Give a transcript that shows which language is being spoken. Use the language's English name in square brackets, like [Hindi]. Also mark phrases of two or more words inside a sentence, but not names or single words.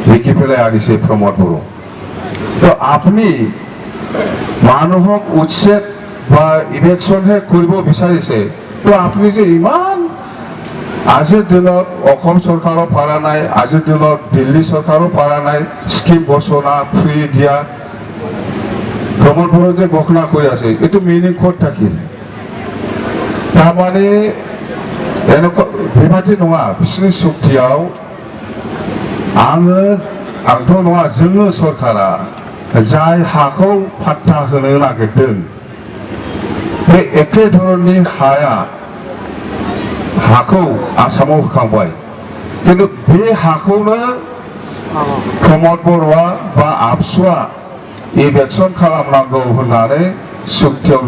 [Assamese] দেখি পেলাই আনিছে প্ৰমোদ বড়ো তো আপুনি মানুহক উচ্ছেদ বা ইলেকশ্যনহে কৰিব বিচাৰিছে তো আপুনি যে ইমান আজিৰ দিনত অসম চৰকাৰো পৰা নাই আজিৰ দিনত দিল্লী চৰকাৰো পৰা নাই স্কিম ঘোষণা ফ্ৰী দিয়া প্ৰমোদ বড়ো যে ঘোষণা কৰি আছে এইটো মিনিং ক'ত থাকিল তাৰমানে এনেকুৱা [Bodo] बेबादि नङा बिसोरनि सुक्तियाव आंथ' नङा जोङो सरकारा जाय हाखौ फाट्टा होनो नागिरदों बे एखे धरननि हाखौ आसामाव होखांबाय खिन्थु बे हाखौनो प्रमोद बर'आ बा आबसुआ इलेक्सन खालामनांगौ होननानै सुक्तियाव